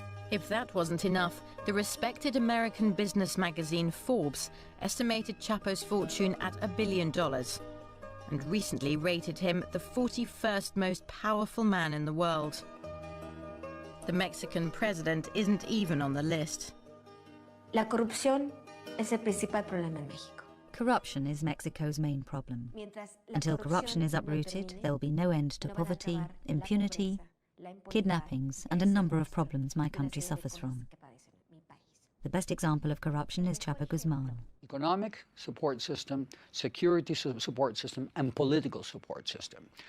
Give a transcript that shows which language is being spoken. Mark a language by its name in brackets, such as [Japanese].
[English] If that wasn't enough, the respected American business magazine Forbes estimated Chapo's fortune at $1 billion, and recently rated him the 41st most powerful man in the world. The Mexican president isn't even on the list. [Spanish] La corrupción es el principal problema en México. [English] Corruption is Mexico's main problem. Until corruption is uprooted, there will be no end to poverty, impunity, kidnappings, and a number of problems my country suffers from. The best example of corruption is Chapo Guzman. Economic support system, security support system, and political support system.